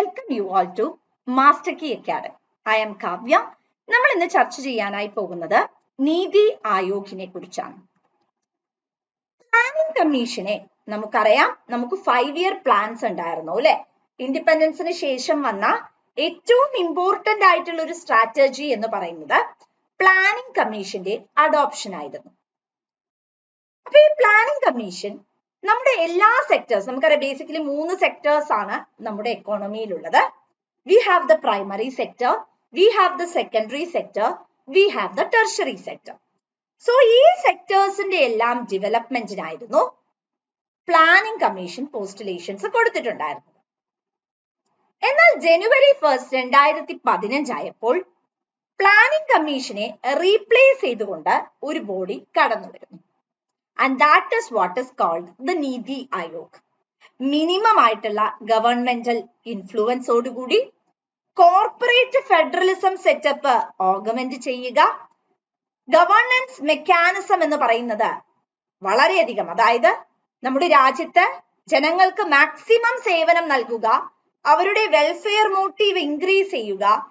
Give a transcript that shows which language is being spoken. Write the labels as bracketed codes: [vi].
[en] you all to Master Key Academy. I am Kavya. [ml] നമ്മൾ ഇന്ന് ചർച്ച ചെയ്യാനായി പോകുന്നത് നീതി ആയോഗിനെ കുറിച്ചാണ്. പ്ലാനിംഗ് കമ്മീഷനെ നമുക്കറിയാം, നമുക്ക് 5-year പ്ലാൻസ് ഉണ്ടായിരുന്നു അല്ലെ. ഇൻഡിപെൻഡൻസിന് ശേഷം വന്ന ഏറ്റവും ഇമ്പോർട്ടന്റ് ആയിട്ടുള്ള ഒരു സ്ട്രാറ്റജി എന്ന് പറയുന്നത് പ്ലാനിംഗ് കമ്മീഷന്റെ അഡോപ്ഷൻ ആയിരുന്നു. അപ്പൊ ഈ പ്ലാനിംഗ് കമ്മീഷൻ നമ്മുടെ എല്ലാ സെക്ടേഴ്സ്, നമുക്കറിയാം ബേസിക്കലി 3 സെക്ടേഴ്സ് ആണ് നമ്മുടെ എക്കോണമിയിലുള്ളത്. [en] We have the primary sector, we have the secondary sector, we have the tertiary sector. [ml] So ഈ സെക്ടേഴ്സിന്റെ എല്ലാം ഡെവലപ്മെന്റിനായിരുന്നു പ്ലാനിംഗ് കമ്മീഷൻ പോസ്റ്റുലേഷൻസ് കൊടുത്തിട്ടുണ്ടായിരുന്നത്. എന്നാൽ ജനുവരി 1, 2015 ആയപ്പോൾ പ്ലാനിംഗ് കമ്മീഷനെ റീപ്ലേസ് ചെയ്തുകൊണ്ട് ഒരു ബോഡി കടന്നു വരുന്നു. [en] And that is what is called the Niti Aayog. [ml] Minimum ആയിട്ടുള്ള governmental ഇൻഫ്ലുവൻസോടുകൂടി corporate federalism setup augment ചെയ്യുക, ഗവർണൻസ് മെക്കാനിസം എന്ന് പറയുന്നത് വളരെയധികം, അതായത് നമ്മുടെ രാജ്യത്ത് ജനങ്ങൾക്ക് മാക്സിമം സേവനം നൽകുക, അവരുടെ വെൽഫെയർ മോട്ടീവ് ഇൻക്രീസ് ചെയ്യുക,